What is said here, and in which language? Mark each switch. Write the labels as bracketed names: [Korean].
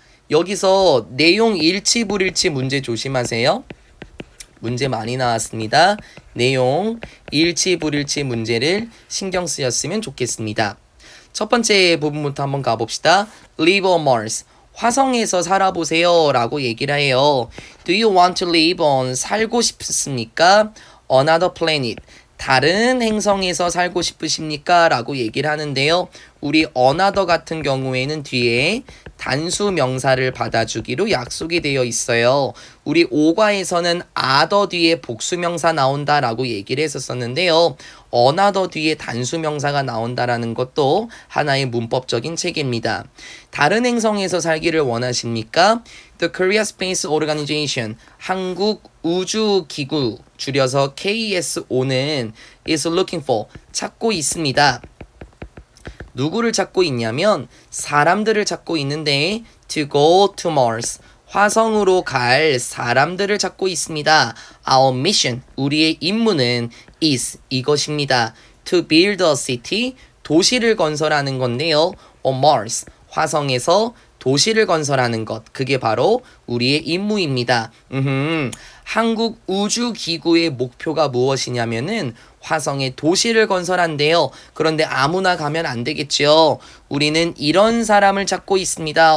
[Korean] 여기서 내용 일치 불일치 문제 조심하세요. 문제 많이 나왔습니다. 내용 일치 불일치 문제를 신경 쓰였으면 좋겠습니다. 첫 번째 부분부터 한번 가봅시다. [English] Live on Mars, [Korean] 화성에서 살아보세요 라고 얘기를 해요. [English] Do you want to live on, [Korean] 살고 싶습니까? [English] Another planet, [Korean] 다른 행성에서 살고 싶으십니까? 라고 얘기를 하는데요. 우리 another 같은 경우에는 뒤에 단수 명사를 받아주기로 약속이 되어 있어요. 우리 5과에서는 other 뒤에 복수 명사 나온다라고 얘기를 했었는데요. another 뒤에 단수 명사가 나온다라는 것도 하나의 문법적인 체계입니다. 다른 행성에서 살기를 원하십니까? The Korea Space Organization, 한국 우주기구, 줄여서 KSO는 [English] is looking for, [Korean] 찾고 있습니다. 누구를 찾고 있냐면 사람들을 찾고 있는데 [English] to go to Mars, [Korean] 화성으로 갈 사람들을 찾고 있습니다. [English] Our mission, [Korean] 우리의 임무는 is, 이것입니다. [English] To build a city, [Korean] 도시를 건설하는 건데요. [English] on Mars, [Korean] 화성에서 도시를 건설하는 것, 그게 바로 우리의 임무입니다. 한국 우주기구의 목표가 무엇이냐면은 화성에 도시를 건설한대요. 그런데 아무나 가면 안 되겠죠. 우리는 이런 사람을 찾고 있습니다.